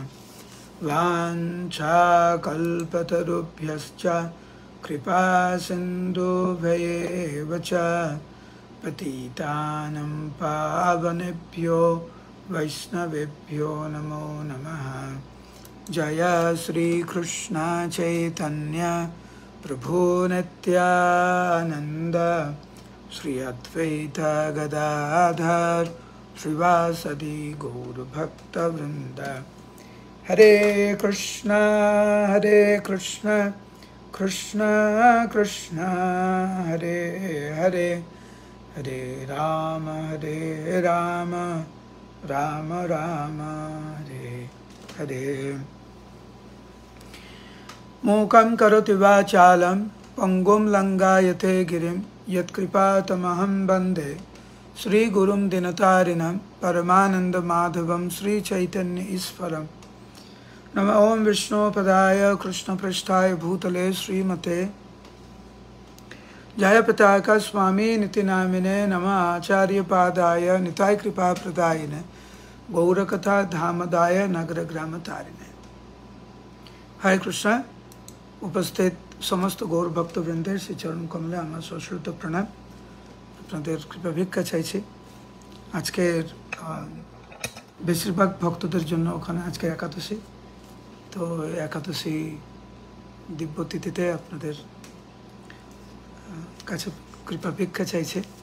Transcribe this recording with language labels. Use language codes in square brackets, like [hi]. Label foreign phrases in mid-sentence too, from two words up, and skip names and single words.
[sa] वाञ्छाकल्पतरुभ्यश्च कृपासिन्धुभ्येव च पतितानं पावनेभ्यो वैष्णवेभ्यो नमो नमः। जय श्रीकृष्ण चैतन्य प्रभु नित्यानन्द श्री अद्वैत गदाधर श्रीवासदि गौरभक्तवृन्द। हरे कृष्ण कृष्ण कृष्ण हरे हरे, हरे राम राम राम हरे हरे। मूकं करोति वाचालं पंगुं लंघयते गिरिं यत्कृपातमहं वन्दे श्रीगुरुं दिनतारिणं परमानन्दमाधवं श्रीचैतन्य ईश्वरम्। नमः ओं विष्णुपदाय कृष्णपृष्ठाय भूतले श्रीमते जयपताका स्वामी निति नामिने। नमः आचार्यपादाय निताय कृपाप्रदायिने गौरकथा धामदाय नगरग्रामतारिणे। हरे कृष्ण। [bn] উপস্থিত সমস্ত গৌর ভক্তবৃন্দের শ্রী চরণ কমলে আমার সশ্রদ্ধ প্রণাম। আপনাদের কৃপা ভিক্ষা চাইছি। আজকের বেশিরভাগ ভক্তদের জন্য ওখানে আজকে একাদশী, তো একাদশী দিব্য তিথিতে আপনাদের কাছে কৃপা ভিক্ষা চাইছে।